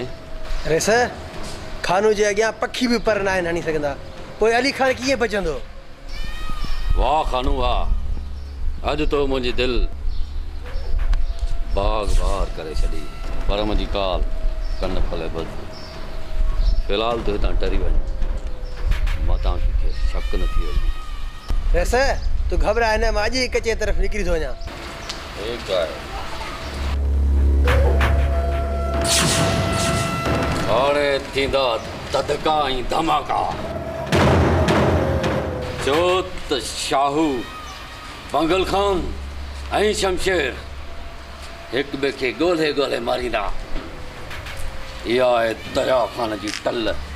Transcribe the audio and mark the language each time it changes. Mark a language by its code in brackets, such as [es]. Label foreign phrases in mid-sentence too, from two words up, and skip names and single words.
[sd] अरे सर खानू जे अॻियां पखी भी पर ना हणी सघंदा पोइ अली खान कीअं बचंदो वाह खानू वाह अज तो मुंहिंजी दिल बाग बार करे छॾी पर मुंहिंजी काल कन फले बद फिलहाल तो हितां टरी वञ मां तव्हांखे शक न थी वञे अरे सर तू घबराए न मां अॼु ई कचे तरफ़ निकिरी थो वञा [hi] ठीक है [sd] हाणे थींदा ददका ऐं धमाका जो त शाहू बंगल खान ऐं शमशेर हिक ॿिए खे ॻोल्हे ॻोल्हे मारींदा इहा आहे दरिया खान जी टल